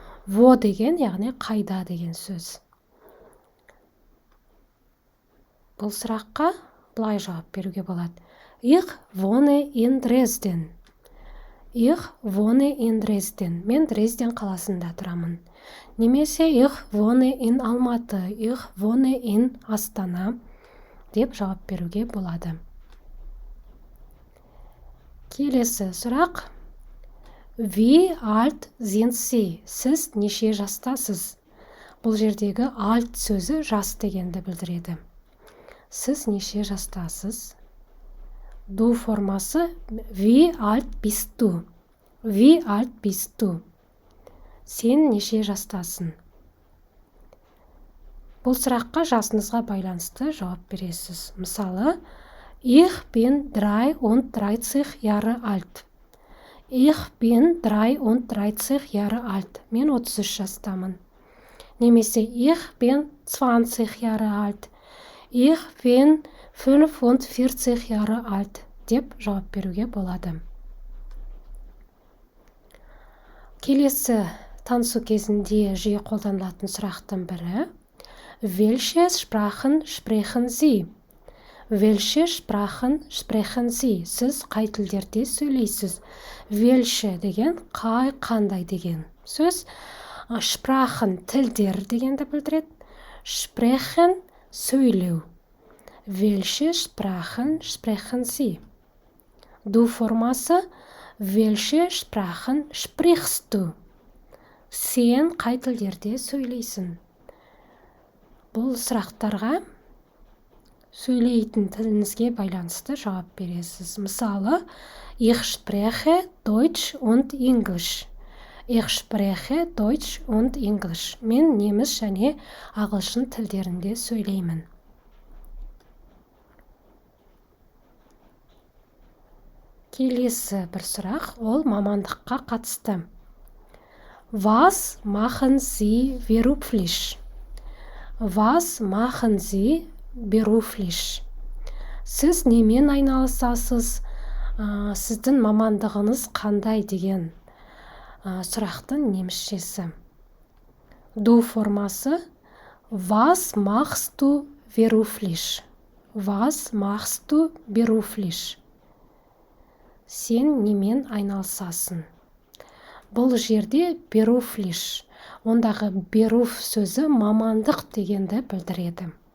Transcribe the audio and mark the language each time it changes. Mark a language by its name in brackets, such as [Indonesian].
[Kazakh] Wo деген, яғни қайда деген сөз. Бұл сұраққа былай жауап беруге болады. [German] Ich wohne in Dresden. Ich wohne in Dresden. [Kazakh] Мен Дрезден қаласында тұрамын. [German] Немесе ich wohne in Алматы. Ich wohne in [Kazakh] Астана деп жауап беруге болады. Келесі сұрақ. [German] Wie alt sind Sie? [Kazakh] Сіз неше жастасыз? Бұл жердегі alt сөзі жас дегенді білдіреді. Сіз неше жастасыз? [German] Du формасы wie alt bist du? Wie alt bist du? [Kazakh] Сен неше жастасың? Бұл сұраққа жасыңызға байланысты жауап бересіз. [German] Мысалы, ich bin 33 Jahre alt. Ich bin 33 Jahre alt. [Kazakh] Мен 33 жастамын. [German] Немесе ich bin 20 Jahre alt. Ich bin 45 Jahre alt [Kazakh] деп жауап беруге болады. Келесі танысу кезінде жиі қолданылатын сұрақтың бірі. [German] Welche Sprachen sprechen Sie? Welche Sprachen sprechen Sie? [Kazakh] Сіз қай тілдерде сөйлейсіз? Welche деген қандай деген сөз. Sprachen тілдер дегенді білдіреді. Sprechen сөйлеу. [German] Welche Sprachen sprechen Sie? Du формасы welche Sprachen sprichst du? [Kazakh] Сен қай тілдерде сөйлейсің? Бұл сұрақтарға сөйлейтін тіліңізге байланысты жауап бересіз. [German] Мысалы, ich spreche Deutsch und English. Ich spreche Deutsch und English. [Kazakh] Мен неміс және ағылшын тілдерінде сөйлеймін. Келесі бір сұрақ, ол мамандыққа қатысты. [German] Was machen Sie beruflich? Was machen Sie beruflich? [Kazakh] Сіз немен айналысасыз? Сіздің мамандығыңыз қандай деген сұрақтың немісшесі. [German] Du формасы was machst du beruflich? Was machst du beruflich? [Kazakh] Сен немен айналысасың? Бұл жерде beruflich, ондағы beruf сөзі мамандық дегенді білдіреді.